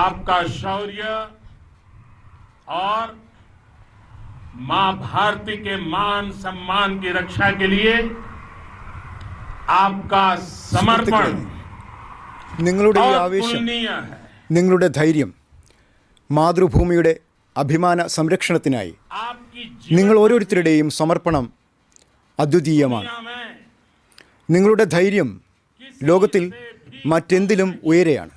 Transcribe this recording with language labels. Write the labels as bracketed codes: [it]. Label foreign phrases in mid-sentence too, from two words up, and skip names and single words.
[hi] आपका शौर्य और मां भारती के मान सम्मान की रक्षा के लिए आपका समर्पण [ml] നിങ്ങളുടെ ഈ ആവേശം, നിങ്ങളുടെ ധൈര്യം മാതൃഭൂമിയുടെ അഭിമാന സംരക്ഷണത്തിനായി നിങ്ങൾ ഓരോരുത്തരുടെയും സമർപ്പണം അദ്വിതീയമാണ്. നിങ്ങളുടെ ധൈര്യം ലോകത്തിൽ മറ്റെന്തിലും ഉയരെയാണ്.